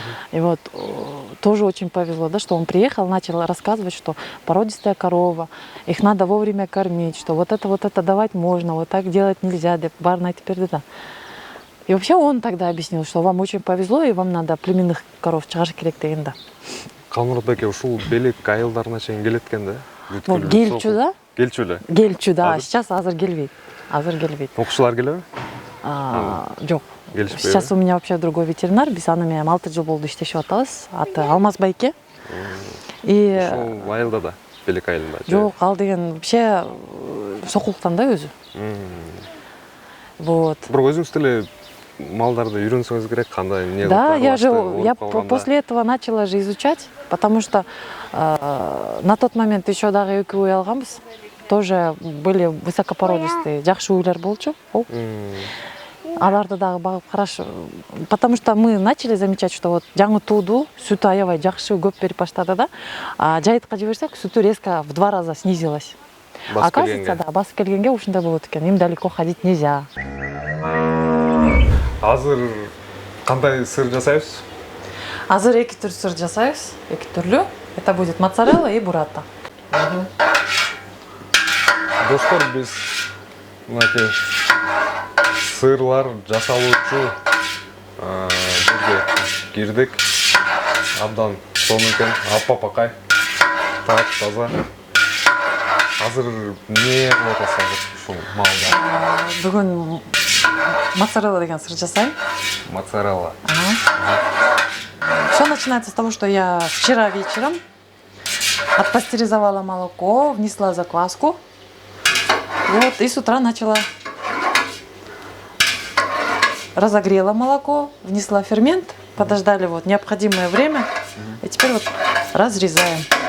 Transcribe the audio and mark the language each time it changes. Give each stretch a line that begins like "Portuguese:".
Russian: И вот тоже очень повезло, да, что он приехал, начал рассказывать, что породистая корова, их надо вовремя кормить, что вот это давать можно, вот так делать нельзя, барна теперь да. И вообще он тогда объяснил, что вам очень повезло, и вам надо племенных коров
Kyrgyz: чыгаш керек деген да. Калмурат Байке ушул Белек айылдарына чейин келет экен да? Вот келчү да? Келчү эле. Келчү, да. Азыр?
Russian: Сейчас
Kyrgyz: азыр келбейт. Азыр келбейт. Окуучулар келеби? Жок. Келишпейби?
Russian: Сейчас у меня вообще другой ветеринар.
Kyrgyz: Биз аны менен 6 жыл болду иштешип атабыз. Аты Алмаз Байке. И Ошол айылда да, Белек айылында. жок, ал деген вообще сокулуктан да өзү. Вот. Бирок өзүңүз деле малдарды үйрөнсөңүз керек, кандай эмне кылып
Russian: Да, я
Kyrgyz: калганда.
Russian: после этого начала же изучать, потому что на тот момент еще
Kyrgyz: дагы 2 уй алганбыз.
Russian: Тоже были высокопородистые,
Kyrgyz: жакшы уйлар болчу. Аларды дагы багып караш.
Russian: Потому что мы начали замечать, что вот
Kyrgyz: жаңы тууду сүтү аябай жакшы көп берип баштады да. А жайытка жиберсек, сүтү
Russian: резко в 2 раза снизилась. Оказывается, да,
Kyrgyz: басып келгенге ушундай болот экен.
Russian: Им далеко ходить нельзя.
Kyrgyz: Азыр кандай сыр жасайбыз? Азыр 2 түр сыр жасайбыз, 2 түрлүү.
Russian: Это будет моцарелла и бурата.
Kyrgyz: Достор, биз мынакей сырлар жасалуучу жерге кирдик. Абдан сонун экен, аппакай, так таза. Азыр эмне кылып атасыз ушул малда? Бүгүн моцарелла деген сыр жасайм. Моцарелла.
Russian: Все начинается с того, что я вчера вечером отпастеризовала молоко, внесла закваску. Вот, и с утра начала разогрела молоко, внесла фермент, подождали вот необходимое время, и теперь вот разрезаем.